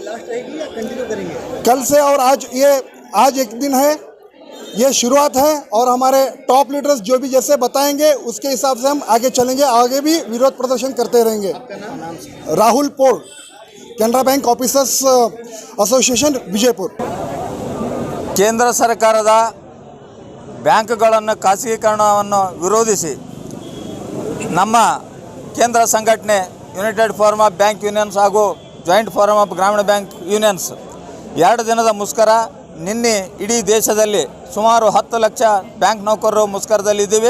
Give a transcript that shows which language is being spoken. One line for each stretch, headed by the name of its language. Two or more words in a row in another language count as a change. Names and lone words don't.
Hindi: कल से और आज एक दिन है, ये शुरुआत है और हमारे
English: top leaders
Hindi: जो भी जैसे बताएंगे उसके हिसाब से हम आगे चलेंगे, आगे भी विरोध प्रदर्शन करते रहेंगे। राहुल पोल, कैनरा बैंक ऑफिसर्स एसोसिएशन विजयपुर।
Kannada: ಕೇಂದ್ರ ಸರ್ಕಾರದ ಬ್ಯಾಂಕ್ಗಳನ್ನು ಖಾಸಗೀಕರಣವನ್ನು ವಿರೋಧಿಸಿ ನಮ್ಮ ಕೇಂದ್ರ ಸಂಘಟನೆ ಯುನೈಟೆಡ್ ಫೋರಮ್ ಆಫ್ ಬ್ಯಾಂಕ್ ಯೂನಿಯನ್ಸ್ ಹಾಗೂ ಜಾಯಿಂಟ್ ಫೋರಮ್ ಆಫ್ ಗ್ರಾಮೀಣ ಬ್ಯಾಂಕ್ ಯೂನಿಯನ್ಸ್ 2 ದಿನದ ಮುಷ್ಕರ ನಿನ್ನೆ ಇಡೀ ದೇಶದಲ್ಲಿ ಸುಮಾರು 10 ಲಕ್ಷ ಬ್ಯಾಂಕ್ ನೌಕರರು ಮುಷ್ಕರದಲ್ಲಿದ್ದೀವಿ।